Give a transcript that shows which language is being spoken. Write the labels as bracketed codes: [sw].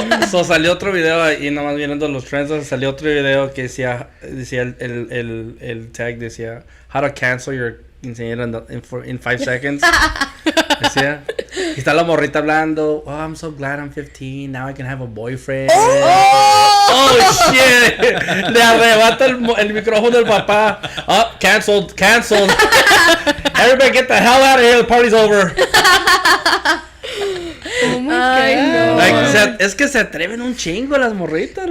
[es] So salió otro video y nomás viendo los trends, salió otro video que decía el tag decía [en] how to cancel quinceañera in 5 seconds. [es] Decía. Y está la morrita hablando. [en] Oh, I'm so glad I'm 15. Now I can have a boyfriend. Oh shit. [es] Le arrebata el micrófono al papá. [en] Oh, canceled. Everybody get the hell out of here. The party's over. Oh my God. No. [es] Like, es que se atreven un chingo las morritas.